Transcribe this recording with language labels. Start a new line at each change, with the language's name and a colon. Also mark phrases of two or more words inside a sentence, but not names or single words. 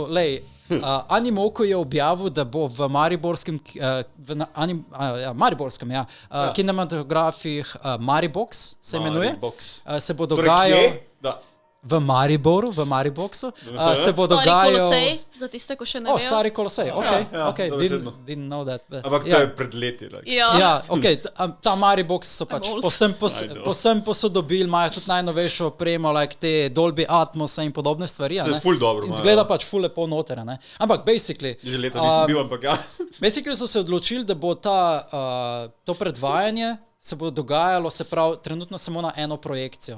Slovenian: Animoku je objavil, da bo v mariborskem kinematografih Maribox se imenuje. Se bo dogajal v Mariboru, v Mariboxu. Se bo dogajal... Stari Kolosej, za tiste, ko še ne vejo. Stari Kolosej,
English: ok. Didn't know that.
Slovenian: Ampak to je pred leti. Ja, ok. Ta Maribox so pač posem posodobili, imajo tudi najnovejšo opremo, te Dolby Atmos in podobne stvari. Se ful dobro. In zgleda pač ful lepo noter, ne. Ampak basically... Že leta nisem bil, ampak ja. Basically so se odločili, da bo to predvajanje se bo dogajalo, se pravi, trenutno samo na eno projekcijo.